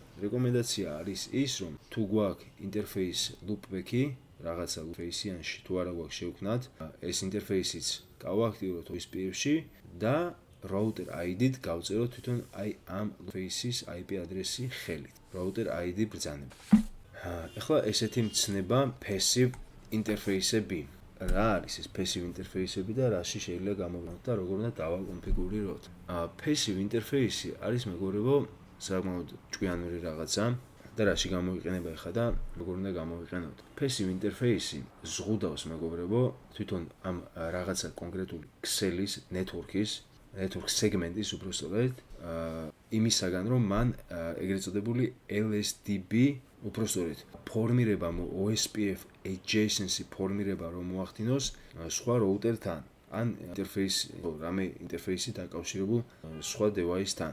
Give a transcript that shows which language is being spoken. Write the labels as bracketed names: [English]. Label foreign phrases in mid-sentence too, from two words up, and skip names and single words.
[Georgian] რეკომენდაცია არის ის, რომ თუ გვაქვს ინტერფეის loopback-ი, რაღაცა loopback-იანში, თუ არა გვაქვს შევქმნათ, ეს ინტერფეისიც გავაქტიუროთ OSPF-ში და [English] router ID- [Georgian] ით გავწეროთ თვითონ აი ამ loopback-ის [English] IP address- [Georgian] ი ხელით. [English] router ID [Georgian] ბრძანება. ახლა ესეთი მცნება [English] passive interface- [Georgian] ები. რა არის ეს [English] passive interface- [Georgian] ები და რაში შეიძლება გამოვლინოთ და როგორ უნდა დავაკონფიგურიროთ? [English] passive interface- [Georgian] ი არის მეგობრებო საკმაოდ ჭკვიანური რაღაცა და რაში გამოიყენება ახლა და როგორ უნდა გამოვიყენოთ? [English] passive interface- [Georgian] ი ზღუდავს მეგობრებო თვითონ ამ რაღაცა კონკრეტული ქსელის [English] network segment- [Georgian] ის უბრალოდ იმისაგან რომ მან ეგრეთ წოდებული LSDB უბრალოდ ფორმირება [English] OSPF adjacency [Georgian] ფორმირება რომ მოახდინოს სხვა routers-თან ან რამე ინტერფეისი დაკავშირებულ სხვა device-თან.